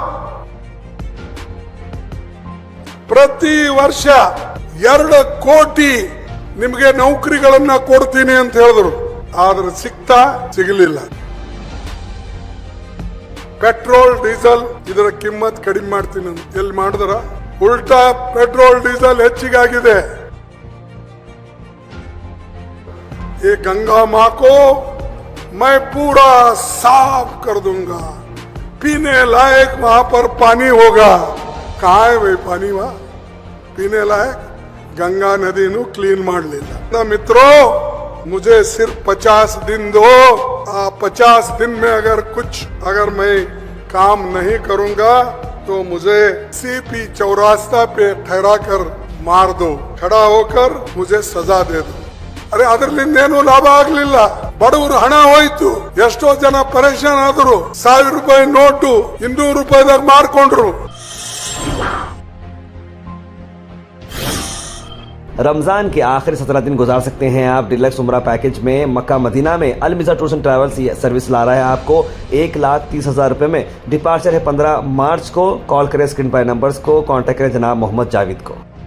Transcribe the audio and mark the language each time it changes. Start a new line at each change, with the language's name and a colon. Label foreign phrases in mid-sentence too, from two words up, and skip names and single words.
Kannada: ಪ್ರತಿ ವರ್ಷ 2 ಕೋಟಿ ನಿಮಗೆ ನೌಕರಿಗಳನ್ನ ಕೊಡ್ತೀನಿ ಅಂತ ಹೇಳಿದ್ರು. ಆದ್ರೆ ಸಿಗಲಿಲ್ಲ. ಪೆಟ್ರೋಲ್ ಡೀಸೆಲ್ ಇದರ ಕಿಮ್ಮತ್ ಕಡಿಮೆ ಮಾಡ್ತೀನಿ ಅಂತ ಎಲ್ಲಿ ಮಾಡಿದ್ರ? ಉಲ್ಟಾ ಪೆಟ್ರೋಲ್ ಡೀಸೆಲ್ ಹೆಚ್ಚಿಗಾಗಿದೆ.
Hindi: ये गंगा माँ को मैं पूरा साफ कर दूंगा, पीने लायक वहां पर पानी होगा. कहाँ है भाई पानी वहां पीने लायक? गंगा नदी नु क्लीन मार लेना. ना मित्रों, मुझे सिर्फ 50 दिन दो. 50 दिन में अगर मैं काम नहीं करूंगा तो मुझे CP चौरास्ता पे ठहरा कर मार दो. खड़ा होकर मुझे सजा दे दो.
Kannada: ಅರೆ ಅದರಿಂದ ಏನು ಲಾಭ ಆಗ್ಲಿಲ್ಲ. ಬಡವರು ಹಣ ಹೋಯ್ತು. ಎಷ್ಟೋ ಜನ ಪರೇಶಾನ್ ಆದ್ರು. 1000 ರೂಪಾಯಿ ನೋಟು 200 ರೂಪಾಯಿದಾಗ ಮಾರ್ಕೊಂಡ್ರು.
Hindi: रमज़ान के आखिरी 17 दिन गुजार सकते हैं आप डिलक्स उम्रा पैकेज में। मक्का मदीना में अलमिज़ा टूर्स एंड ट्रैवल्स सर्विस ला रहा है आपको 1,30,000 रुपये में। डिपार्चर है 15 मार्च को। कॉल करें स्क्रीन पर नंबर्स को, कॉन्टैक्ट करें जनाब मोहम्मद जावेद को।